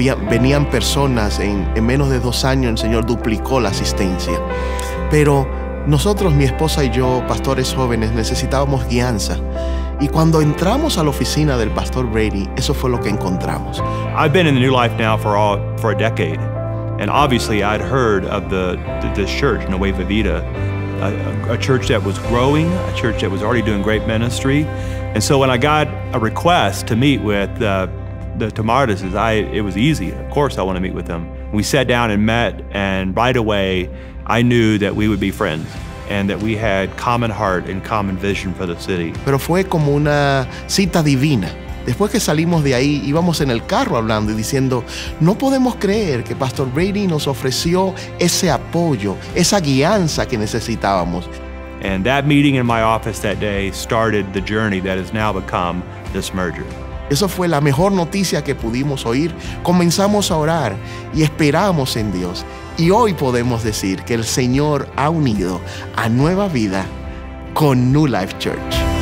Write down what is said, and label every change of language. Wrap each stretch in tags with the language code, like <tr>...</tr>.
<es>Venían personas, en menos de 2 años el Señor duplicó la asistencia. Pero nosotros, mi esposa y yo, pastores jóvenes, necesitábamos guianza. Y cuando entramos a la oficina del pastor Brady, eso fue lo que encontramos.</es> <en>I've been in the New Life now for a decade. And obviously I'd heard of this church, Nueva Vida, a church that was growing, a church that was already doing great ministry. And so when I got a request to meet with the Tamardases, it was easy. Of course I want to meet with them. We sat down and met, and right away I knew that we would be friends and that we had common heart and common vision for the city.</en> <es>Pero fue como una cita divina. Después que salimos de ahí, íbamos en el carro hablando y diciendo, no podemos creer que Pastor Brady nos ofreció ese apoyo, esa guianza que necesitábamos.</es> <en>And that meeting in my office that day started the journey that has now become this merger.</en> <es>Eso fue la mejor noticia que pudimos oír. Comenzamos a orar y esperamos en Dios. Y hoy podemos decir que el Señor ha unido a Nueva Vida con New Life Church.</es>